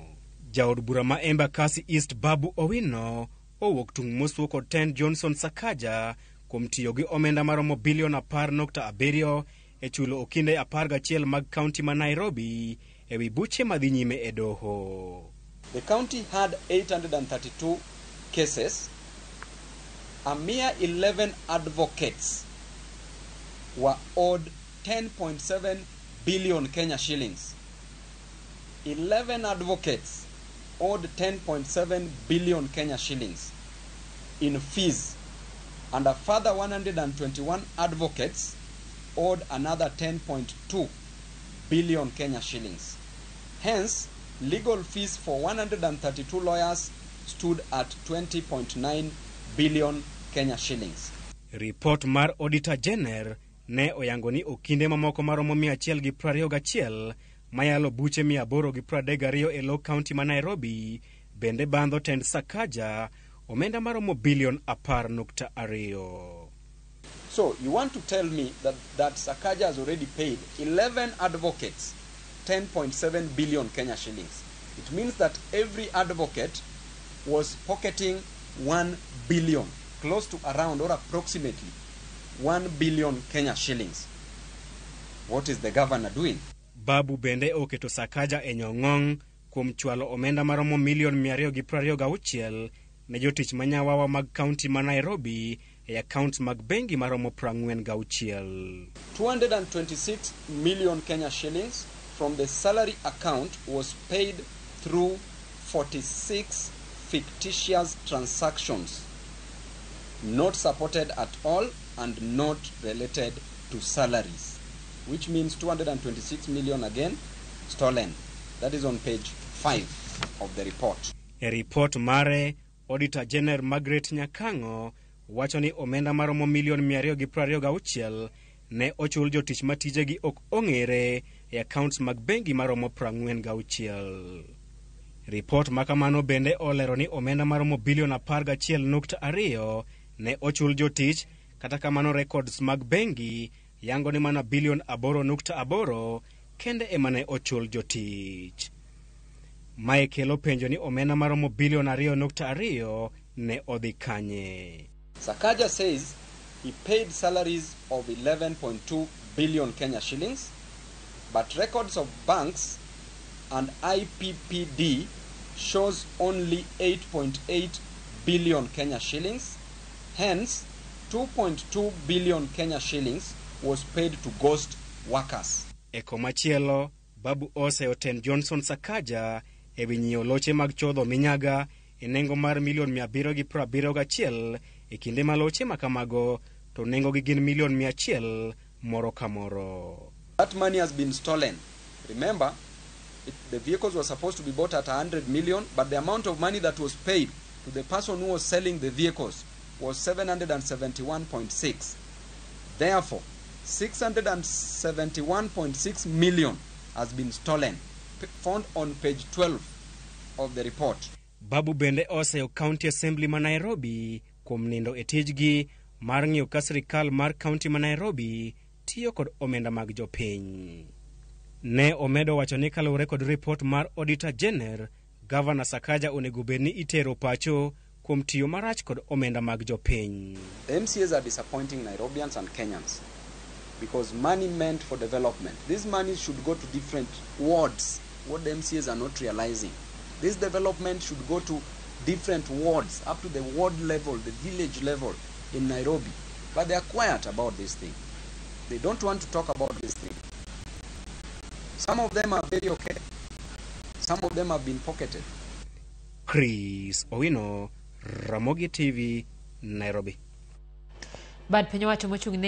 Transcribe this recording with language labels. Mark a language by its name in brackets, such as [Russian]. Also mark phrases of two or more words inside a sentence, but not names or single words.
[Luo (Kenya and Tanzania)] Jaod bura ma Embakasi East Babu Owino owuok tung' mosuo kod tend Johnson Sakaja kuom tiyo gi omenda maromo bilion 10.7 e chulo okinde 11 mag kaunti ma Nairobi ewi buche madhi nyime e doho. [English] The county had 832 cases. A mere 11 advocates were owed 10.7 billion Kenya shillings. 11 advocates owed 10.7 billion Kenya shillings in fees, and a further 121 advocates owed another 10.2 billion Kenya shillings. Hence, legal fees for 132 lawyers stood at 20.9 billion Kenya shillings. [Luo (Kenya and Tanzania)] Report mar Auditor General ne oyango ni okinde mamoko maromo 121 mayalo buche 832 e lo county ma Nairobi bende bandho tend Sakaja omenda maromo bilion 10.2. [English] So you want to tell me that Sakaja has already paid 11 advocates 10.7 billion Kenya shillings. It means that every advocate was pocketing 1 billion, close to around or approximately 1 billion Kenya shillings. What is the governor doing? [Luo (Kenya and Tanzania)] Babu bende oketo Sakaja e nyong'ong kuom chwalo omenda maromo milion 226 ne jotich manyawawa mag kaunti ma Nairobi e account mag bengi maromo 46. [English] 226 million Kenya shillings from the salary account was paid through 46 fictitious transactions, not supported at all and not related to salaries, which means 226 million again stolen. That is on page 5 of the report. [Luo (Kenya and Tanzania)] A report mare Auditor General Margaret Nyakango wacho ni omenda maromo milion 226 ne ochul jotich matijegi ok ong'ere e accounts mag bengi maromo 46. Report makamano bende olero ni omenda maromo bilion 11.2 ne ochul jotich, kata kamano records mag bengi yango ni mana bilion 8.8 kende emane ochul jotich. Mae kelo penjo ni omenda maromo bilion 2.2 ne odhi kanye. [English] Sakaja says he paid salaries of 11.2 billion Kenya shillings, but records of banks and IPPD shows only 8.8 billion Kenya shillings. Hence, 2.2 billion Kenya shillings was paid to ghost workers. [Luo (Kenya and Tanzania)] Eko machielo, Babu oseyo tend Johnson Sakaja ewi nyiewo loche mag chodho minyaga e nengo mar milion 771 e kinde ma loche makamago to nengo gi gin milion 100 moro ka moro. [English] That money has been stolen. Remember, the vehicles were supposed to be bought at 100 million, but the amount of money that was paid to the person who was selling the vehicles was 771.6. Therefore, 671.6 million has been stolen, found on page 12 of the report. [Luo (Kenya and Tanzania)] Babu bende oseyo County Assembly ma Nairobi kuom nindo e tijgi mar ng'iyo ka sirikal mar County ma Nairobi tiyo kod omenda mag jopiny. Ne omedo wacho ni kaluwore kod report mar Auditor General, Governor Sakaja onego bed ni itero pacho kuom tiyo marach kod omenda mag jopiny. [English] The MCAs are disappointing Nairobians and Kenyans because money meant for development. This money should go to different wards, what the MCAs are not realizing. This development should go to different wards, up to the ward level, the village level in Nairobi. But they are quiet about this thing. They don't want to talk about this thing. Some of them are very okay. Some of them have been pocketed. Chris Owino, Ramogi TV, Nairobi. [Luo (Kenya and Tanzania)] Bad penyo wacho mochung' ne